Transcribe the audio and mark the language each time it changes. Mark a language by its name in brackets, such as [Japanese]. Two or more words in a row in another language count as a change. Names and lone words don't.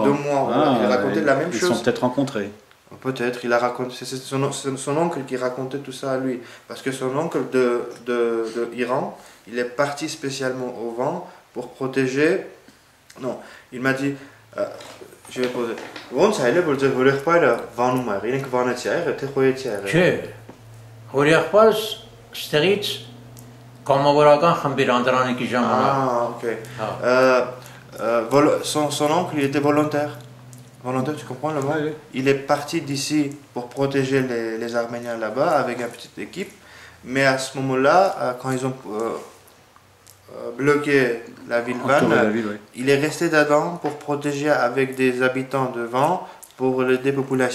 [French] Pendant 2 mois, il racontait la même chose. Ils sont peut-être rencontrés. Peut-être, il a raconté. C'est son oncle qui racontait tout ça à lui. Parce que son oncle de Iran, il est parti spécialement au vent pour protéger. Non, il m'a dit. Je vais poser. [Armenian] Ոնց այլ է որ ձեր հորեղբայրը վանում ա եղել, իրենք վանեցի ա եղել, թե խոյեցի ա եղել։ Չէ։ Հորեղբայրս ստեղից կամավորական խմբեր Անդրանիկի ժամանակ։ [French] Ah, ok. Son oncle, il était volontaire. Volontaire, tu comprends le mot? Oui. Il est parti d'ici pour protéger les Arméniens là-bas avec une petite équipe. Mais à ce moment-là, quand ils ont bloqué la ville Van, il est resté dedans pour protéger avec des habitants de Van pour la dépopulation.